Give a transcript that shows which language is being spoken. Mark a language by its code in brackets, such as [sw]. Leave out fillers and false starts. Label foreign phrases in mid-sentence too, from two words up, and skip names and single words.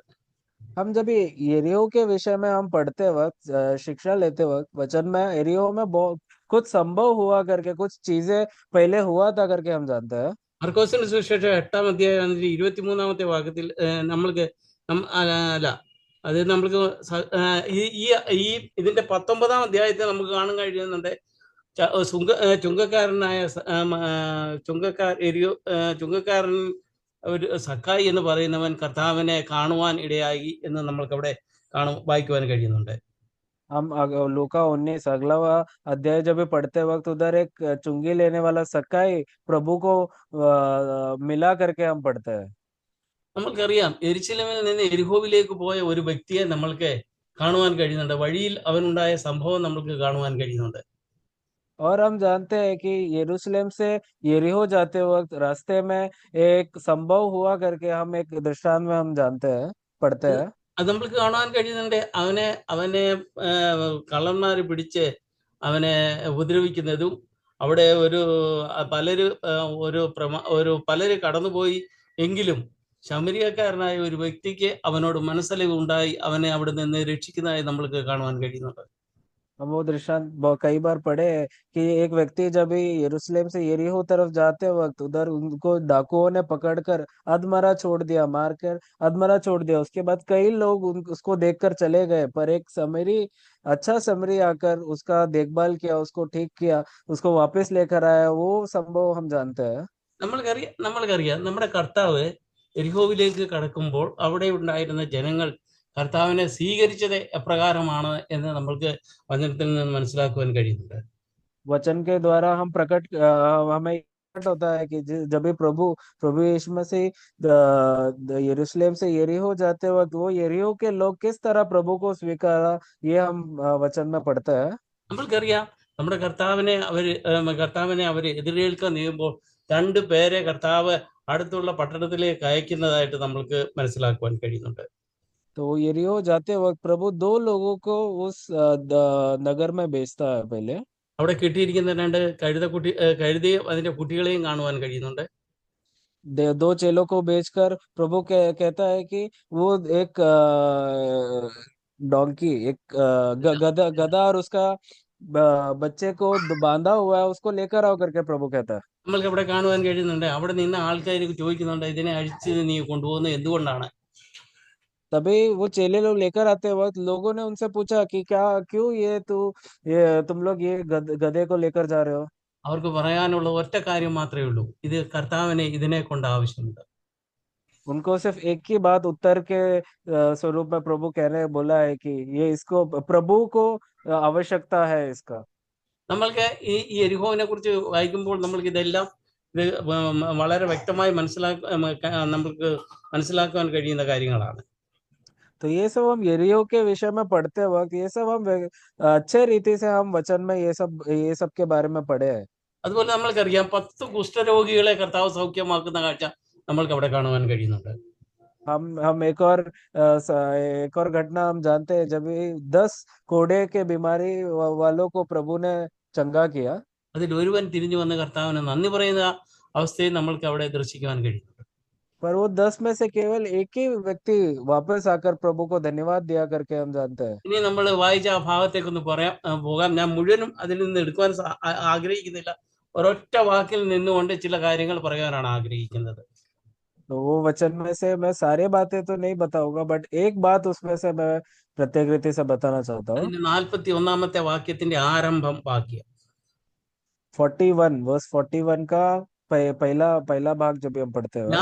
[hi] हम जब ये यरीहो के विषय में हम पढ़ते वक्त, शिक्षा लेते वक्त, वचन में यरीहो में बहुत कुछ संभव हुआ करके, कुछ चीजें पहले हुआ था करके हम जानते हैं। [ml] മർക്കോസിന്റെ സുവിശേഷം 8-ാം അധ്യായം അതിന്റെ 23-ാമത്തെ വാക്യത്തിൽ നമ്മൾക്ക് അല്ല, അത് നമ്മൾക്ക് ഈ ഈ ഇതിന്റെ 19-ാം അധ്യായത്തിൽ നമുക്ക് കാണാൻ കഴിയുന്നുണ്ട്. ചുങ്കക്കാരനായ ചുങ്കക്കാരൻ ഒരു സക്കായി എന്ന് പറയുന്നവൻ കർത്താവിനെ കാണുവാൻ ഇടയായി എന്ന് നമ്മൾക്ക് അവിടെ വായിക്കുവാൻ കഴിയുന്നുണ്ട്. [hi] हम लूका 19 अगला अध्याय जब भी पढ़ते वक्त उधर एक चुंगी लेने वाला सकाई प्रभु को मिला करके हम पढ़ते हैं। [ml] നമ്മൾക്കറിയാം, യെരുശലേമിൽ നിന്ന് എരിഹോവിലേക്ക് പോയ ഒരു വ്യക്തിയെ നമ്മൾക്ക് കാണുവാൻ കഴിയുന്നുണ്ട്. വഴിയിൽ അവനുണ്ടായ സംഭവം നമ്മൾക്ക് കാണുവാൻ കഴിയുന്നുണ്ട്. [hi] और हम जानते हैं कि यरूशलेम से यरीहो जाते वक्त रास्ते में एक संभव हुआ करके हम एक दृष्टांत में हम जानते हैं, पढ़ते हैं। [ml] അത് നമ്മൾക്ക് കാണുവാൻ കഴിയുന്നുണ്ട്. അവനെ കള്ളന്മാർ പിടിച്ച് അവനെ ഉപദ്രവിക്കുന്നതും, അവിടെ പലര് കടന്നുപോയി എങ്കിലും ശമരിയക്കാരനായ ഒരു വ്യക്തിക്ക് അവനോട് മനസ്സലിവ് ഉണ്ടായി അവനെ അവിടെ നിന്ന് രക്ഷിക്കുന്നതായി നമ്മൾക്ക് കാണുവാൻ കഴിയുന്നുണ്ട്. [hi] हम वो दृष्टांत कई बार पढ़े हैं कि एक व्यक्ति जब भी यरूशलेम से यरीहो तरफ जाते वक्त उधर उनको डाकुओं ने पकड़कर अधमरा छोड़ दिया, मारकर अधमरा छोड़ दिया। उसके बाद कई लोग उसको देखकर चले गए, पर एक अच्छा समरी आकर उसका देखभाल किया, उसको ठीक किया, उसको वापस लेकर आया। वो संभव हम जानते हैं। [ml] നമ്മൾക്കറിയാം നമ്മുടെ കർത്താവ് എരിഹോവിലേക്ക് കടക്കുമ്പോൾ അവിടെ ഉണ്ടായിരുന്ന ജനങ്ങൾ കർത്താവിനെ സ്വീകരിച്ചത് എപ്രകാരമാണ് എന്ന് നമ്മൾക്ക് വചനത്തിൽ നിന്ന് മനസ്സിലാക്കുവാൻ കഴിയുന്നുണ്ട്. [hi] वचन के द्वारा हमें प्रकट होता है कि जब भी प्रभु यीशु मसीह यरूशलेम से यरीहो जाते वक्त वो यरीहो के लोग किस तरह प्रभु को स्वीकारा, ये हम वचन में पढ़ते हैं। [ml] നമ്മൾക്കറിയാം, നമ്മുടെ കർത്താവിനെ അവര് എതിരേൽക്കാൻ നീങ്ങുമ്പോൾ 2 പേരെ കർത്താവ് അടുത്തുള്ള പട്ടണത്തിലേക്ക് അയക്കുന്നതായിട്ട് നമ്മൾക്ക് മനസ്സിലാക്കുവാൻ കഴിയുന്നുണ്ട്. [hi] तो यरीहो जाते वक्त प्रभु 2 लोगों को उस नगर में भेजता है पहले। [ml] അവിടെ കിട്ടിയിരിക്കുന്ന 2 കഴുതയും അതിന്റെ കുട്ടികളെയും കാണുവാൻ കഴിയുന്നുണ്ട്. [hi] 2 चेलों को भेजकर प्रभु कहता है कि वो एक डोंकी, एक गधा और उसका बच्चे को बांधा हुआ है, उसको लेकर आओ करके प्रभु कहता है। [ml] നമ്മൾക്ക് അവിടെ കാണുവാൻ കഴിയുന്നുണ്ട്. അവിടെ നിന്ന് आൾക്കാർ ചോദിക്കുന്നുണ്ട്, ഇതിനെ അഴിച്ച് നീ കൊണ്ടുപോകുന്നത് എന്തുകൊണ്ടാണ്? [hi] तभी वो चेले लोग लेकर आते वक्त लोगों ने उनसे पूछा कि क्यों तुम लोग ये गधे को लेकर जा रहे हो? [ml] അവർക്ക് പറയാനുള്ള ഒറ്റ കാര്യം മാത്രമേ ഉള്ളൂ, ഇത് കർത്താവിനെ ഇതിനെ കൊണ്ട് ആവശ്യമുണ്ട്. [hi] उनको सिर्फ एक ही बात उत्तर के स्वरूप में प्रभु कहने बोला है कि ये इसको प्रभु को आवश्यकता है इसका। [ml] നമ്മൾക്ക് ഈ യെരിഹോവിനെ കുറിച്ച് വായിക്കുമ്പോൾ നമ്മൾക്ക് ഇതെല്ലാം ഇത് വളരെ വ്യക്തമായി നമ്മൾക്ക് മനസ്സിലാക്കുവാൻ കഴിയുന്ന കാര്യങ്ങളാണ്. [hi] तो ये सब हम यरीहो के विषय में पढ़ते वक्त ये सब हम अच्छे रीति से हम वचन में ये सब के बारे में पढ़े हैं। [ml] അതുപോലെ നമ്മൾക്കറിയാം 10 കുഷ്ഠരോഗികളെ കർത്താവ് സൗഖ്യമാക്കുന്ന കാഴ്ച നമ്മൾക്ക് അവിടെ കാണുവാൻ കഴിയുന്നുണ്ട്. [hi] हम एक और घटना हम जानते हैं जब ये 10 कोड़े के बीमारी वालों को प्रभु ने चंगा किया। [ml] അതിൽ ഒരുവൻ തിരിഞ്ഞു വന്ന് കർത്താവിന് നന്ദി പറയുന്ന അവസ്ഥയെ നമ്മൾക്ക് അവിടെ ദർശിക്കുവാൻ കഴിയും. [hi] पर वो 10 में से केवल एक ही व्यक्ति वापस आकर प्रभु को धन्यवाद दिया करके हम जानते हैं। [ml] ഇനി നമ്മൾ വായിച്ച ആ ഭാഗത്തേക്കൊന്ന് പോകാം. ഞാൻ മുഴുവനും അതിൽ നിന്ന് എടുക്കുവാൻ ആഗ്രഹിക്കുന്നില്ല. ഒരൊറ്റ വാക്കിൽ നിന്നുകൊണ്ട് ചില കാര്യങ്ങൾ പറയാനാണ് ആഗ്രഹിക്കുന്നത്. [hi] तो वो वचन में से मैं सारे बातें तो नहीं बताऊंगा बट एक बात उसमें से मैं प्रत्येक रीति से बताना चाहता हूँ। [ml] അതിന്റെ 41 വാക്യത്തിന്റെ ആരംഭം വാക്യം [hi] 41 वर्स 41 का पहला पहला भाग जब हम पढ़ते हैं